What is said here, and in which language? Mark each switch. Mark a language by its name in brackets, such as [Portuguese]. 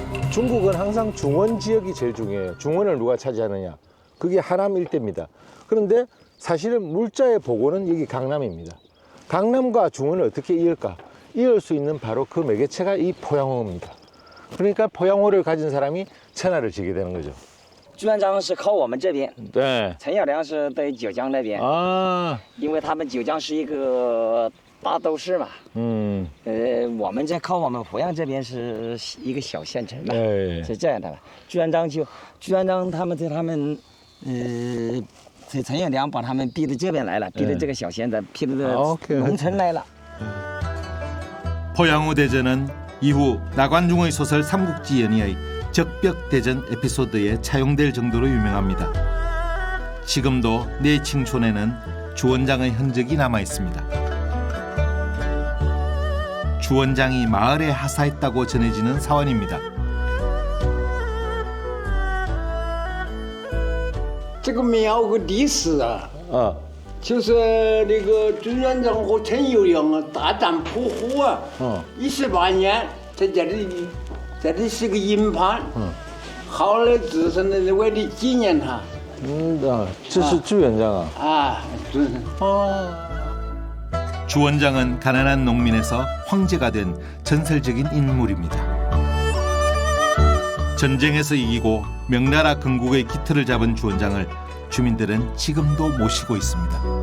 [Korean] 중국은 항상 중원 지역이 제일 중요해요. 중원을 누가 차지하느냐. 그게 하남 일대입니다. 그런데 사실은 물자의 보고는 여기 강남입니다. 강남과 중원을 어떻게 이을까? 이을 수 있는 바로 그 매개체가 이 포양호입니다. 그러니까 포양호를 가진 사람이 천하를 지게 되는 거죠. [Chinese] 朱元璋是靠我们这边， [Korean] 네. [Chinese] 陈友谅是在九江那边， 因为他们九江是一个大都市嘛。我们靠我们鄱阳这边是一个小县城嘛， [Korean] 네. [Chinese] 是这样的吧？朱元璋他们在陈友谅把他们逼到这边来了，逼到这个小县城，逼到农村来了。 [Korean] 포양호 대전은 이후 나관중의 소설 삼국지연의의 적벽대전 에피소드에 차용될 정도로 유명합니다. 지금도 내칭촌에는 주원장의 흔적이 남아 있습니다. 주원장이 마을에 하사했다고 전해지는 사원입니다. [Chinese] 这个庙个历史啊，就是那个朱元璋和陈友谅啊大战蒲湖啊，18年在这里是个营盘，后来自身的为了纪念他。这是朱元璋啊。 [Korean] 주원장은 가난한 농민에서 황제가 된 전설적인 인물입니다. 전쟁에서 이기고 명나라 건국의 기틀을 잡은 주원장을 주민들은 지금도 모시고 있습니다.